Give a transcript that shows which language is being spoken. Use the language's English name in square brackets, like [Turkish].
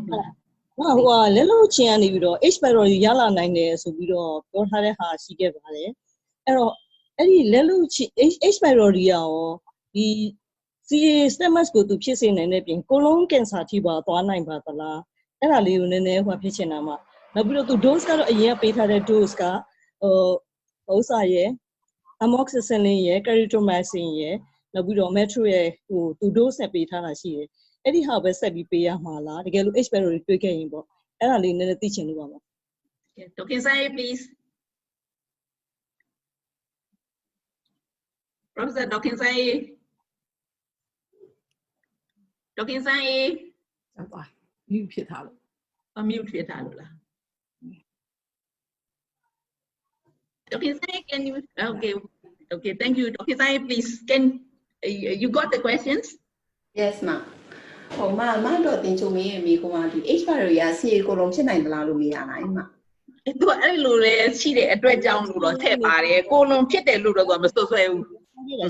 [Burmese] ဟိုလက်လို့ချင်းကနေပြီးတော့ H pylori ရလာနိုင်တယ်ဆိုပြီးတော့ပြောထားတဲ့ဟာရှိခဲ့ပါတယ်အဲ့တော့အဲ့ဒီလက်လို့ချင်း H pylori ရောဒီ CA stomach ကိုသူဖြစ်စေနိုင်တဲ့ပြင်ကိုလုံးကင်ဆာထိပါသွားနိုင်ပါသလားအဲ့ဒါလေးကိုနည်းနည်းဟိုဖြစ်ချင်တာမှနောက်ပြီးတော့သူ dose ကတော့အရင်ပေးထားတဲ့ dose က ဥစ္စာရဲ့ amoxicillin ရဲ့ clarithromycin ရဲ့နောက်ပြီးတော့ metro ရဲ့ဟိုသူ dose နဲ့ပေးထားတာရှိတယ်အဲ့ဒီဟာပဲဆက်ပြီးပေးရမှာလားတကယ်လို့ H pylori တွေ့ခဲ့ရင်ပေါ့အဲ့ဒါလေးနည်းနည်းသိချင်လို့ပါပါ [English] Dr. Sai please Professor Dr. Sai Dr. Sai [Burmese] ပါ mute ဖြစ်ထားလို့ mute ဖြစ်ထားလို့လား Dr. [English] Sai can you okay thank you Dr. Sai please can you got the questions Yes ma [Burmese] ဟိုမတော့တင်ချုံမေးမိကွာဒီ H pylori က CA ကိုလုံးဖြစ်နိုင်သလားလို့မေးရလားမ သူအဲ့လိုလေရှိတဲ့အတွက်ကြောင့်လို့တော့ထည့်ပါတယ်ကိုလုံးဖြစ်တယ်လို့တော့သူကမစွတ်ဆွဲဘူး